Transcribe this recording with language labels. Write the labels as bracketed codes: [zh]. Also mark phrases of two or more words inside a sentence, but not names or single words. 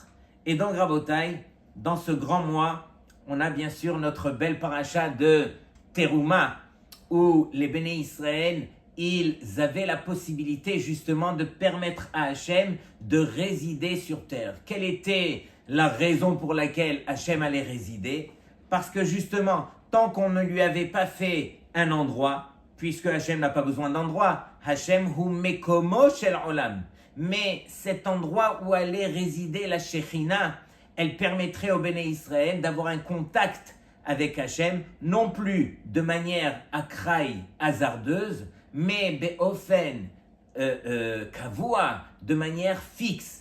[fr] Et donc, Rabotai, dans ce grand mois, on a bien sûr notre belle paracha de Teruma, où les Béné Israël, ils avaient la possibilité justement de permettre à Hachem de résider sur terre. Quelle était la raison pour laquelle Hachem allait résider? Parce que justement, tant qu'on ne lui avait pas fait un endroit, puisque Hachem n'a pas besoin d'endroit, [he] השם הוא מקומו של עולם. [fr] Mais cet endroit où allait résider la Shekhinah, elle permettrait au Béné Israël d'avoir un contact avec Hachem, non plus de manière akraï, hasardeuse, mais [he] באופן קבוע, [fr] de manière fixe.